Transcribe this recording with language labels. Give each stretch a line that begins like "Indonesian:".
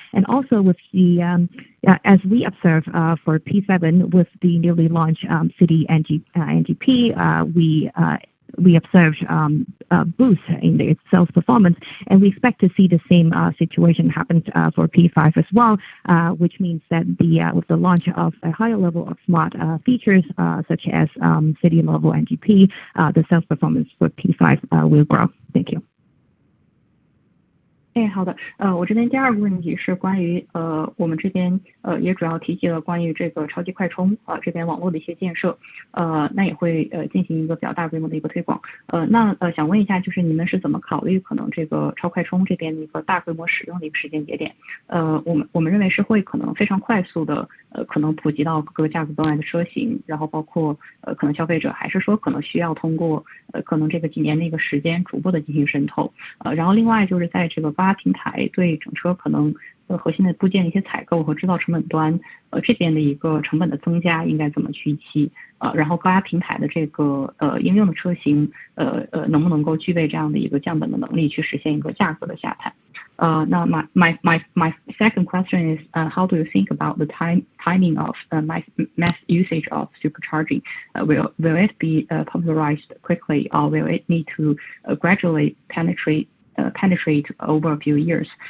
English: And also with the as we observe for P7 with the newly launched City NGP, we observed a boost in its sales performance, and we expect to see the same situation happen for P5 as well, which means that with the launch of a higher level of smart features such as City level NGP, the sales performance for P5 will grow. Thank you.
Chinese: 好的，我这边第二个问题是关于我们这边也主要提及了关于这个超级快充这边网络的一些建设，那也会进行一个比较大规模的一个推广，那想问一下，就是你们是怎么考虑可能这个超快充这边的一个大规模使用的一个时间节点？我们认为是会可能非常快速的可能普及到各个价格段的车型，然后包括可能消费者，还是说可能需要通过可能这个几年的一个时间逐步的进行渗透，然后另外就是在这个高压平台对整车可能核心的部件的一些采购和制造成本端这边的一个成本的增加应该怎么去预期？然后高压平台的这个应用的车型能不能够具备这样的一个降本的能力，去实现一个价格的下探？
English: 那my second question is how do you think about the timing of mass usage of supercharging? Will it be popularized quickly, or will it need to gradually penetrate over a few years?